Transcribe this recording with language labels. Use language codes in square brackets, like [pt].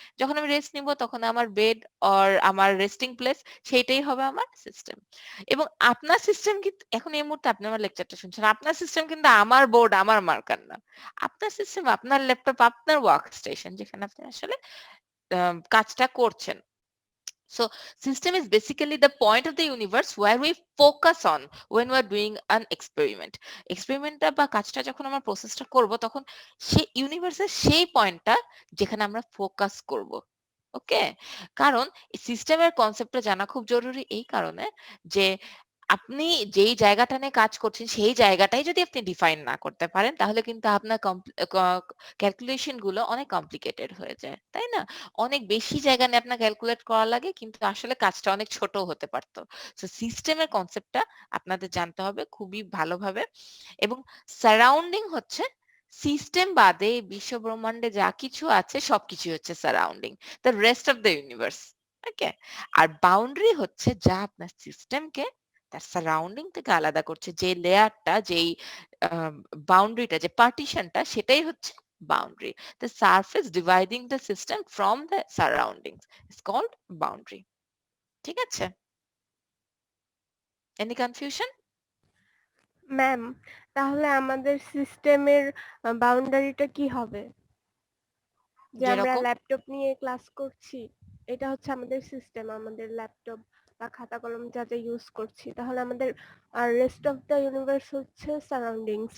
[bn] যখন আমি রেস্ট নিব তখন আমার বেড অর আমার রেস্টিং প্লেস সেইটাই হবে আমার সিস্টেম। এবং আপনার সিস্টেম কিন্তু এখন এই মুহূর্তে আপনি আমার লেকচারটা শুনছেন। আপনার সিস্টেম কিন্তু আমার বোর্ড, আমার মার্কার না। আপনার সিস্টেম আপনার ল্যাপটপ, আপনার ওয়ার্ক স্টেশন যেখানে আপনি আসলে কাজটা করছেন। [en] So system is basically the point of the universe where we focus on when we are doing an experiment. [bn] এক্সপেরিমেন্টটা বা কাজটা যখন আমরা প্রসেসটা করব তখন সেই ইউনিভার্সের সেই পয়েন্টটা যেখানে আমরা ফোকাস করব। ওকে? কারণ সিস্টেমের কনসেপ্টটা জানা খুব জরুরি এই কারণে যে আপনি যেই জায়গাটা নিয়ে কাজ করছেন সেই জায়গাটাই যদি আপনি ডিফাইন না করতে পারেন তাহলে কিন্তু আপনার ক্যালকুলেশন গুলো অনেক কমপ্লিকেটেড হয়ে যায়। তাই না? অনেক বেশি জায়গা নিয়ে আপনার ক্যালকুলেট করা লাগে কিন্তু আসলে কাজটা অনেক ছোট হতে পারতো। সো সিস্টেমের কনসেপ্টটা আপনাদের জানতে হবে খুবই ভালোভাবে এবং সারাউন্ডিং হচ্ছে সিস্টেম বাদে এই বিশ্ব ব্রহ্মান্ডে যা কিছু আছে সবকিছু হচ্ছে surrounding, [en] The rest of the universe. [bn] Okay? আর boundary হচ্ছে যা আপনার সিস্টেমকে তার সারাউন্ডিং থেকে আলাদা করছে, যে লেয়ারটা, যেই বাউন্ডারিটা, যে পার্টিশনটা, সেটাই হচ্ছে boundary. [en] The surface dividing the system from the surroundings is called boundary. [bn] ঠিক আছে? [en] Any confusion? [bn] ম্যাম, তাহলে আমাদের সিস্টেমের বাউন্ডারিটা কি হবে? যে আমরা যেরকম ল্যাপটপ নিয়ে ক্লাস করছি, এটা হচ্ছে আমাদের সিস্টেম, আমাদের ল্যাপটপ বা খাতা কলম যাতে ইউজ করছি, তাহলে আমাদের আর [en] rest of the universe [bn] হচ্ছে সারাউন্ডিংস।